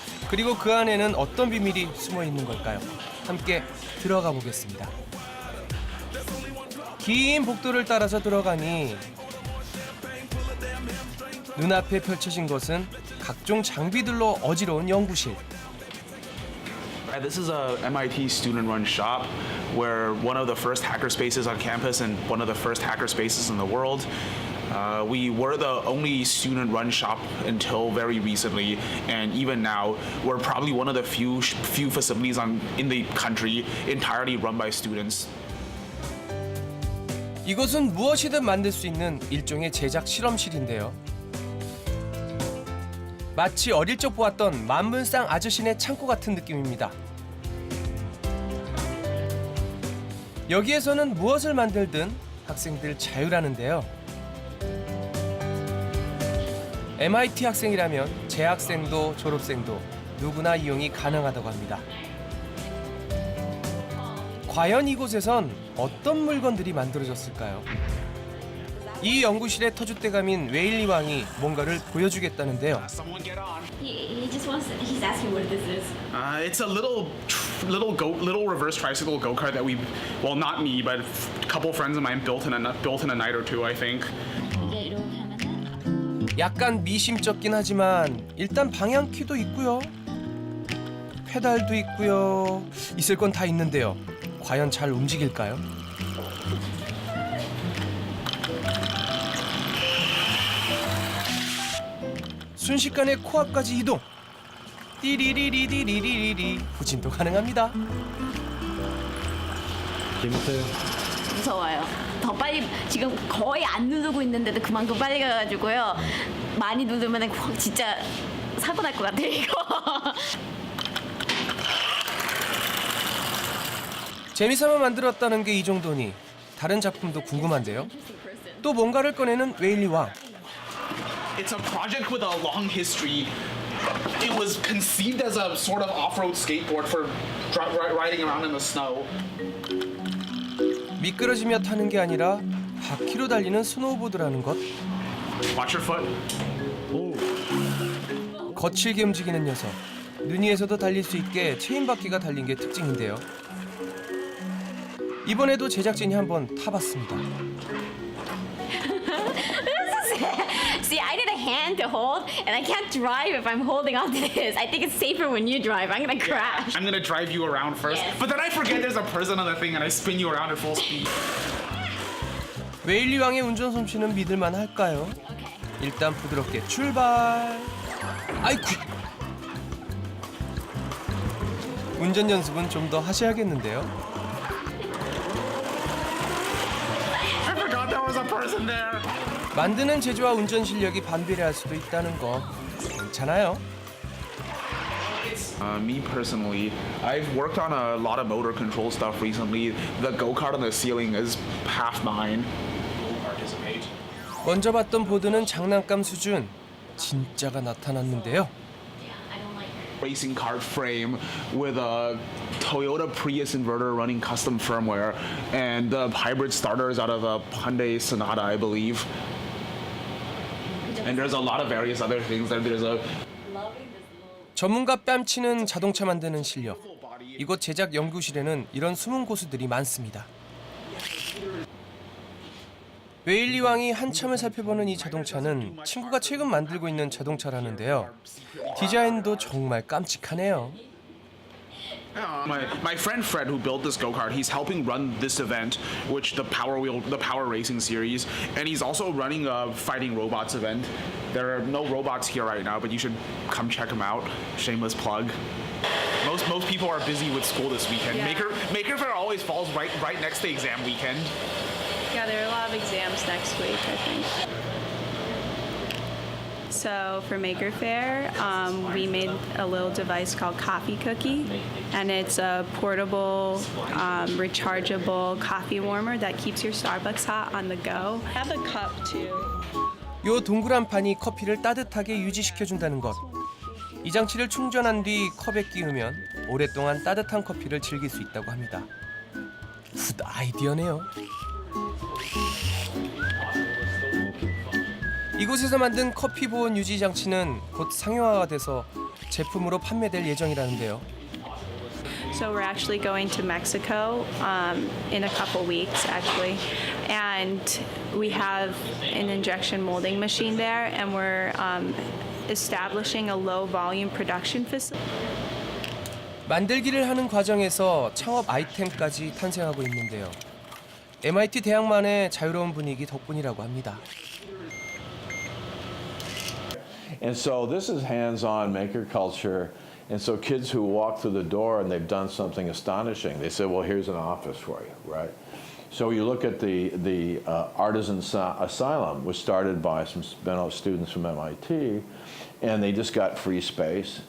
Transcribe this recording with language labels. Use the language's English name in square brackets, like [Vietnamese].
[Korean] 그리고 그 안에는 어떤 비밀이 숨어 있는 걸까요? 함께 들어가 보겠습니다. 긴 복도를 따라서 들어가니 눈앞에 펼쳐진 것은 각종 장비들로 어지러운 연구실. [English] This is a MIT student-run shop where one of the first hacker spaces on campus and one of the first hacker spaces in the world. We were the only student-run shop until very recently, and even now, we're probably one of the few facilities in the country entirely run by students. [Korean] 이곳은 무엇이든 만들 수 있는 일종의 제작 실험실인데요. 마치 어릴 적 보았던 만물상 아저씨네 창고 같은 느낌입니다. 여기에서는 무엇을 만들든 학생들 자유라는데요. MIT 학생이라면 재학생도 졸업생도 누구나 이용이 가능하다고 합니다. 과연 이곳에선 어떤 물건들이 만들어졌을까요? 이 연구실의 터줏대감인 웨일리 왕이 뭔가를 보여주겠다는데요. [English] Someone get on. He just wants. He's asking what this is. It's a little reverse tricycle go-kart that not me, but a couple friends of mine built in a night or two, I think. [Korean] 이게 이렇게 하면은 약간 미심쩍긴 하지만 일단 방향키도 있고요. 페달도 있고요. 있을 건 다 있는데요. 과연 잘 움직일까요? 순식간에 코앞까지 이동. 띠리리리리리리리 후진도 가능합니다. 재밌어요. 무서워요. 더 빨리 지금 거의 안 누르고 있는데도 그만큼 빨리 가가지고요. 많이 누르면 진짜 사고 날 것 같아요 이거. 재미삼아 만들었다는 게 이 정도니 다른 작품도 궁금한데요. 또 뭔가를 꺼내는 웨일리 왕. [English] It's a project with a long history. It was conceived as a sort of off-road skateboard for riding around in the snow. [Korean] 미끄러지며 타는 게 아니라 바퀴로 달리는 스노우보드라는 것. [English] Watch your foot. [Korean] 거칠게 움직이는 녀석. 눈 위에서도 달릴 수 있게 체인 바퀴가 달린 게 특징인데요. 이번에도 제작진이 한번 타봤습니다. [English] See, I need a hand to hold, and I can't drive if I'm holding onto this. I think it's safer when you drive. I'm gonna crash. I'm gonna drive you around first, Yes. but then I forget there's a person on the thing and I spin you around at full speed. [Korean] 웨일리 왕의 운전 솜씨는 믿을만 할까요? 일단 부드럽게 출발. 아이쿠. 운전 연습은 좀 더 하셔야겠는데요. [English] I forgot there was a person there. [Korean] 만드는 재주와 운전 실력이 반비례할 수도 있다는 거 괜찮아요. [English] Me personally, I've worked on a lot of motor control stuff recently. The go-kart on the ceiling is half mine. Participate. [Korean] 먼저 봤던 보드는 장난감 수준. 진짜가 나타났는데요. [English] I don't like racing cart frame with a Toyota Prius inverter running custom firmware, and the hybrid starters out of a Hyundai Sonata, I believe. And there's a lot of various other things. There's a [Korean] 전문가 뺨치는 자동차 만드는 실력. 이곳 제작 연구실에는 이런 숨은 고수들이 많습니다. 웨일리 왕이 한참을 살펴보는 이 자동차는 친구가 최근 만들고 있는 자동차라는데요. 디자인도 정말 깜찍하네요. [English] My friend Fred, who built this go-kart, he's helping run this event, which the Power Racing series, and he's also running a fighting robots event. There are no robots here right now, but you should come check them out. Shameless plug. Most people are busy with school this weekend. Yeah. Maker Faire always falls right next to exam weekend. Yeah, there are a lot of exams next week, I think. So for Maker Faire, we made a little device called Coffee Cookie, and it's a portable, rechargeable coffee warmer that keeps your Starbucks hot on the go. I have a cup too. [Korean] 요 동그란 판이 커피를 따뜻하게 유지시켜준다는 것. 이 장치를 충전한 뒤 컵에 끼우면 오랫동안 따뜻한 커피를 즐길 수 있다고 합니다. 굿 아이디어네요. 이곳에서 만든 커피 보온 유지 장치는 곧 상용화가 돼서 제품으로 판매될 예정이라는데요. [English] So we're actually going to Mexico in a couple weeks, actually, and we have an injection molding machine there, and we're establishing a low-volume production facility. [Korean] 만들기를 하는 과정에서 창업 아이템까지 탄생하고 있는데요. MIT 대학만의 자유로운 분위기 덕분이라고 합니다. [English] And so this is hands-on maker culture. And so kids who walk through the door and they've done something astonishing, they say, well, here's an office for you, right? So you look at the Artisan Asylum, was started by some students from MIT, and they just got free space.